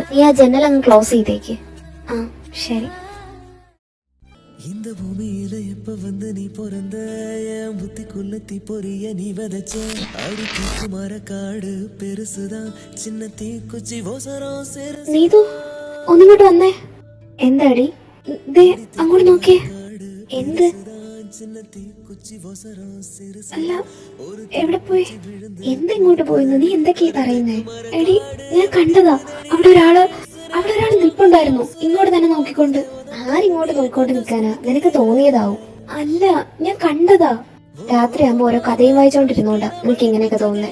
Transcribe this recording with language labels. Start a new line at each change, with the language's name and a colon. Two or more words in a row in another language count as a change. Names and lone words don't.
Malayalam: നീ ആ ജനൽ അങ്ങ് ക്ലോസ് ചെയ്തേക്ക്. ആ ശരി.
Tamil: இந்த பூமியில எப்ப வந்து நீ பிறந்த என் புத்திக்குள்ள தீ பொரிய நீ விதைச்ச அடி தீக்கு மரக்காடு பெருசுதான் சின்ன தீக்குச்சி ஓசரம் சேரு
Malayalam: നീതു ഒന്നിങ്ങോട്ട് വന്നേ. എന്താടി? ദേ അങ്ങോട്ട് നോക്കിയേ. എന്ത്?
Tamil: சின்ன தீக்குச்சி ஓசரம் சிறு
Malayalam: അല്ല, എവിടെ പോയി? എന്തിങ്ങോട്ട് പോയിന്ന്? നീ എന്തൊക്കെയാ പറയുന്നേ? എടി, ഞാൻ കണ്ടതാ. അവിടെ ഒരാള് നിൽപ്പുണ്ടായിരുന്നു, ഇങ്ങോട്ട് തന്നെ നോക്കിക്കൊണ്ട്. ആരിങ്ങോട്ട് നോക്കിക്കൊണ്ട് നിൽക്കാനാ? നിനക്ക് തോന്നിയതാവും. അല്ല, ഞാൻ കണ്ടതാ. രാത്രിയാകുമ്പോ ഓരോ കഥയും വായിച്ചോണ്ടിരുന്നോണ്ടാ നിനക്ക് ഇങ്ങനെയൊക്കെ തോന്നുന്നേ.